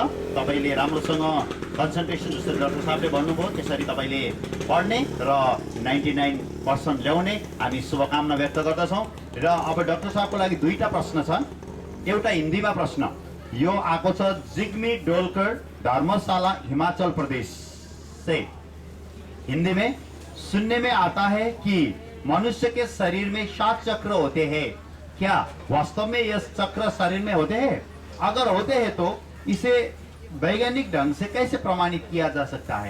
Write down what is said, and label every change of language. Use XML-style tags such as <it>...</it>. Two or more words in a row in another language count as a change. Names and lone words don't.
<ne>तपाईँले राम्रोसँग कन्सन्ट्रेसन, जसरी डाक्टर साहबले भन्नुभयो त्यसरी तपाईँले पढ्ने र 99% ल्याउने हामी शुभकामना व्यक्त गर्दछौँ। र अब डाक्टर साहबको लागि दुईटा प्रश्न छ। एउटा हिन्दीमा प्रश्न यो आएको छ, जिग्मी डोलकर,</ne> <hi>धर्मशाला, हिमाचल प्रदेश से। हिंदी में सुनने में आता है कि मनुष्य के शरीर में 7 चक्र होते हैं, क्या वास्तव में ये चक्र शरीर में होते हैं? अगर होते हैं तो इसे वैज्ञानिक ढंग से कैसे प्रमाणित किया जा सकता है?</hi>